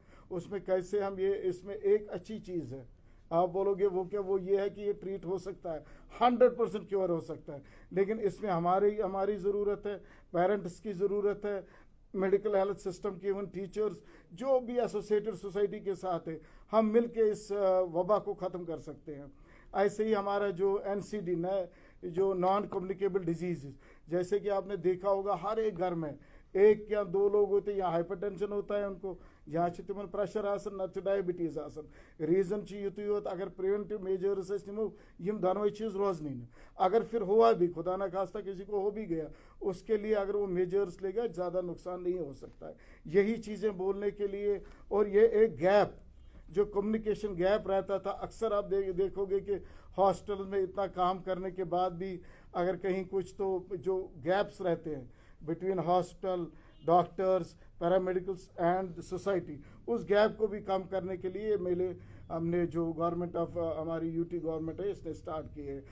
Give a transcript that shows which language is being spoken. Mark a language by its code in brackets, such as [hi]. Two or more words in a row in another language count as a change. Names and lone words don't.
[ur] اس میں کیسے ہم اس میں ایک اچھی چیز ہے، آپ بولو گے وہ کیا، وہ یہ ہے کہ یہ ٹریٹ ہو سکتا ہے، 100% کیور ہو سکتا ہے، لیکن اس میں ہماری ضرورت ہے، پیرنٹس کی ضرورت ہے، [en] medical health system [ur] کے، [en] even teachers [ur] جو بھی ایسوسیٹڈ سوسائٹی کے ساتھ ہے، ہم مل کے اس وبا کو ختم کر سکتے ہیں. ایسے ہی ہمارا جو NCD جو [en] non communicable disease, [ur] جیسے کہ آپ نے دیکھا ہوگا ہر ایک گھر میں 1 یا 2 لوگ ہوتے ہیں، یا ہائپر ٹینشن ہوتا ہے ان کو، [ks] یا تمن پریشر آسان، نہ ڈائبٹیز آسان. ریزن یوت یوت اگر پریونٹو میجرز نمو یم دونوئی چیز روزنی نا، [ur] اگر پھر ہوا بھی خدا نہ خواستہ کسی کو ہو بھی گیا، اس کے لیے اگر وہ میجرز لے گا زیادہ نقصان نہیں ہو سکتا ہے. یہی چیزیں بولنے کے لیے، اور یہ ایک گیپ جو [en] communication gap [ur] رہتا تھا، اکثر آپ دیکھو گے کہ ہاسپٹل میں اتنا کام کرنے کے بعد بھی اگر کہیں کچھ تو جو گیپس رہتے ہیں [en] between hospital, doctors, paramedicals and society, [ur] اس گیپ کو بھی کم کرنے کے لیے میلے ہم نے جو [en] government of [ur] ہماری UT گورنمنٹ ہے اس نے اسٹارٹ کی ہے.